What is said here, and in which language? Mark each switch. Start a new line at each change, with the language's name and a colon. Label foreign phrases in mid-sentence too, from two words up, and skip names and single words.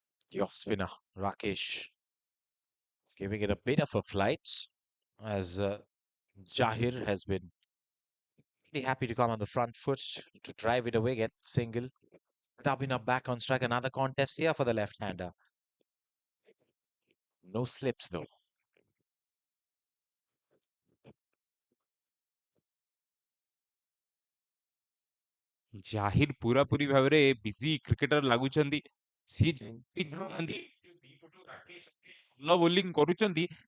English: The off spinner, Rakesh, giving it a bit of a flight as Jahir has been pretty happy to come on the front foot to drive it away, get single. Up back on strike. Another contest here for the left-hander. No slips though.
Odia: ଜାହିର ପୁରାପୁରି ଭାବରେ
English: busy cricketer
Odia: ଲାଗୁଛନ୍ତି। ସିଏ ଯେମିତି ଚାହୁଁନାହାନ୍ତି ଯୋଉ ଦିପଟୁ ରାକେଶ ଭଲ ବୋଲିଂ କରୁଛନ୍ତି।